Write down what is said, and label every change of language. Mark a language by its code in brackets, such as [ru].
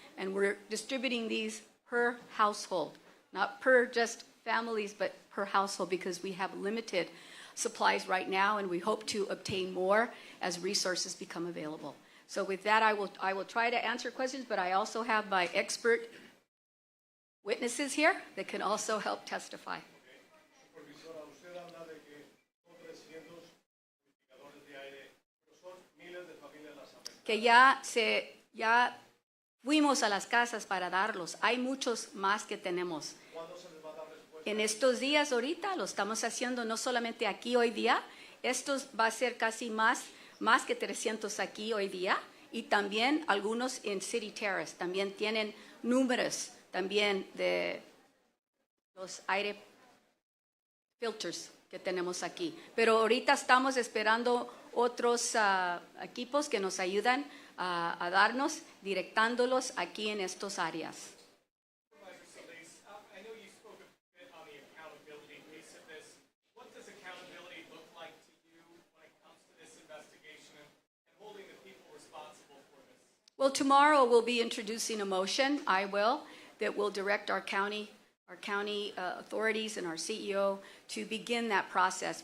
[en] And we're distributing these per household, not per just families, but per household, because we have limited supplies right now, and we hope to obtain more as resources become available. So with that, I will try to answer questions, but I also have my expert witnesses here that can also help testify. [es] Supervisora, usted habla de que son 300 purificadores de aire, pero son miles de familias las afectadas. Que ya fuimos a las casas para darlos. Hay muchos más que tenemos. ¿Cuándo se les va a dar respuesta? En estos días ahorita lo estamos haciendo, no solamente aquí hoy día, esto va a ser casi más que 300 aquí hoy día, y también algunos en City Terrace, también tienen números también de los aire filters que tenemos aquí. Pero ahorita estamos esperando otros equipos que nos ayudan a darnos, directándolos aquí en estas áreas. [en] Supervisor Solis, I know you spoke a bit on the accountability piece of this. What does accountability look like to you when it comes to this investigation and holding the people responsible for this? Well, tomorrow we'll be introducing a motion, I will, that will direct our county authorities and our CEO to begin that process.